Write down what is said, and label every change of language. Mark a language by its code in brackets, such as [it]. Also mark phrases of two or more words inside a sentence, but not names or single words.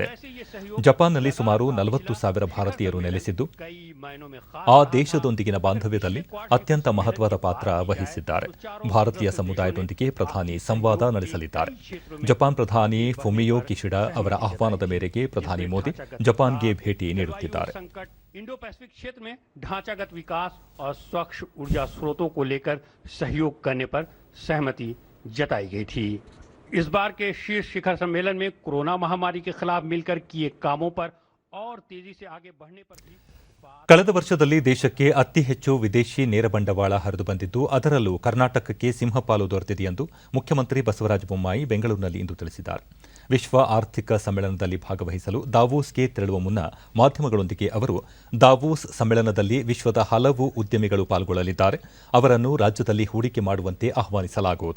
[kn] ಜಪಾನ್ನಲ್ಲಿ ಸುಮಾರು 40,000 ಭಾರತೀಯರು ನೆಲೆಸಿದ್ದು, ಆ ದೇಶದೊಂದಿಗಿನ ಬಾಂಧವ್ಯದಲ್ಲಿ ಅತ್ಯಂತ ಮಹತ್ವದ ಪಾತ್ರ ವಹಿಸಿದ್ದಾರೆ. ಭಾರತೀಯ ಸಮುದಾಯದೊಂದಿಗೆ ಪ್ರಧಾನಿ ಸಂವಾದ ನಡೆಸಲಿದ್ದಾರೆ. ಜಪಾನ್ ಪ್ರಧಾನಿ ಫುಮಿಯೋ ಕಿಶಿಡಾ ಅವರ ಆಹ್ವಾನದ ಮೇರೆಗೆ ಪ್ರಧಾನಿ ಮೋದಿ ಜಪಾನ್ಗೆ ಭೇಟಿ ನೀಡುತ್ತಿದ್ದಾರೆ. [hi] इंडो पैसिफिक क्षेत्र में ढांचागत विकास और स्वच्छ ऊर्जा स्रोतों को लेकर सहयोग करने पर सहमति जताई गई थी. इस बार के शीर्ष शिखर सम्मेलन में कोरोना महामारी के खिलाफ मिलकर किए कामों पर और तेजी से आगे बढ़ने पर भी. [kn] ಕಳೆದ ವರ್ಷದಲ್ಲಿ ದೇಶಕ್ಕೆ ಅತಿ ಹೆಚ್ಚು ವಿದೇಶಿ ನೇರ ಬಂಡವಾಳ ಹರಿದು ಬಂದಿದ್ದು, ಅದರಲ್ಲೂ ಕರ್ನಾಟಕಕ್ಕೆ ಸಿಂಹಪಾಲು ದೊರೆತಿದೆ ಎಂದು ಮುಖ್ಯಮಂತ್ರಿ ಬಸವರಾಜ ಬೊಮ್ಮಾಯಿ ಬೆಂಗಳೂರಿನಲ್ಲಿ ಇಂದು ತಿಳಿಸಿದ್ದಾರೆ. ವಿಶ್ವ ಆರ್ಥಿಕ ಸಮ್ಮೇಳನದಲ್ಲಿ ಭಾಗವಹಿಸಲು ದಾವೋಸ್ಗೆ ತೆರಳುವ ಮುನ್ನ ಮಾಧ್ಯಮಗಳೊಂದಿಗೆ ಅವರು, ದಾವೋಸ್ ಸಮ್ಮೇಳನದಲ್ಲಿ ವಿಶ್ವದ ಹಲವು ಉದ್ಯಮಿಗಳು ಪಾಲ್ಗೊಳ್ಳಲಿದ್ದಾರೆ, ಅವರನ್ನು ರಾಜ್ಯದಲ್ಲಿ ಹೂಡಿಕೆ ಮಾಡುವಂತೆ ಆಹ್ವಾನಿಸಲಾಗುವುದು.